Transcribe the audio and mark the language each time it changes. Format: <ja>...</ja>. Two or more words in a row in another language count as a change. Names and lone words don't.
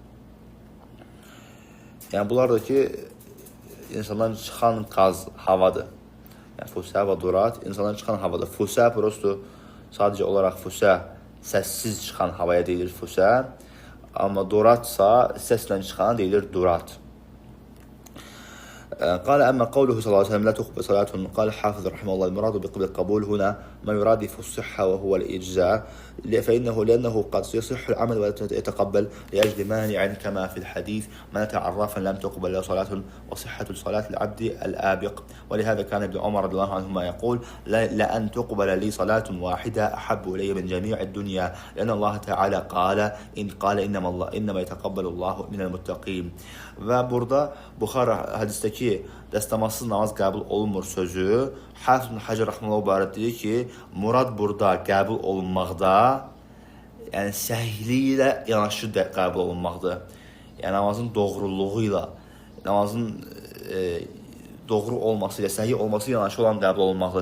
<az>Yəni, bunlar da ki, insandan çıxan qaz, havadır. Yəni, fusə və durat, insandan çıxan havadır. Fusə, prosto, sadəcə olaraq fusə, səssiz çıxan havaya deyilir fusə. Amma duratsa, səslə çıxana deyilir durat.</az> <ar>قال أما قوله صلى الله عليه وسلم لا تقبل صلاة قال الحافظ رحمه الله المراد بالقبول هنا ما يرادف الصحة وهو الإجزاء لأنه قد يصح العمل ويتقبل لأجل مانع كما في الحديث من أتى عرافا لم تقبل له صلاة وصحة صلاة العبد الآبق. ولهذا كان ابن عمر رضي الله عنهما يقول لأن تقبل لي صلاة واحدة أحب إلي من جميع الدنيا لأن الله تعالى قال إنما يتقبل الله من المتقين.</ar> <az>Və burada Buxari hədisdəki dəstəmazsız namaz qəbul olunmur sözü Hafiz ibn Həcər rəhməhullah barədə deyir ki, murad burada qəbul olunmaqda, yəni səhihliyi ilə yanaşı qəbul olunmaqdır. Yəni namazın doğruluğu ilə, namazın doğru olması ilə, səhih olması ilə yanaşı olan qəbul olunmaqdır.</az>